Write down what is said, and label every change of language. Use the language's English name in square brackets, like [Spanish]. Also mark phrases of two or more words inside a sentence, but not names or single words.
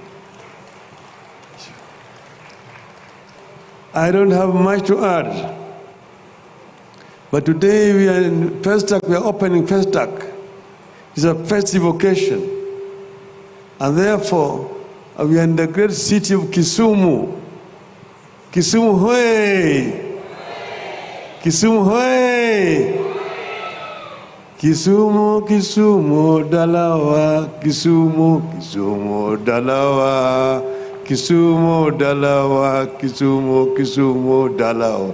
[English] I don't have much to add. But today we are in Fastac, we are opening Fastac. It's a festive occasion. And therefore, we are in the great city of Kisumu. [Swahili] Kisumu hoye! Kisumu hoye! Kisumu, Kisumu, Dalawa, Kisumu, Kisumu, Dalawa, Kisumu, Dalawa, Kisumu, Kisumu, Dalawa.